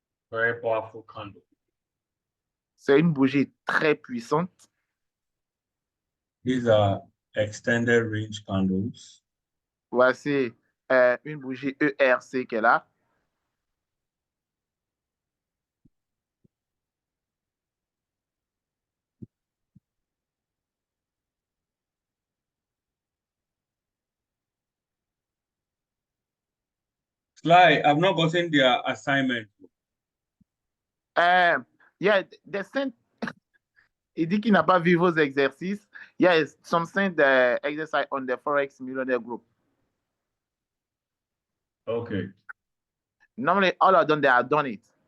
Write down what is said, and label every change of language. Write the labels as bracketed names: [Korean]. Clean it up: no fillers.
[English] Very powerful candle. [French] C'est une bougie très puissante. [English] These are extended range candles. [French] Voici une bougie ERC qu'elle a. [English] Sly, I've not gotten their assignment. [French] Yeah, il dit qu'il n'a pas vu vos exercices. [English] Yes, something the exercise on the Forex Millionaire Group. Okay. Normally, all of them, they have done it.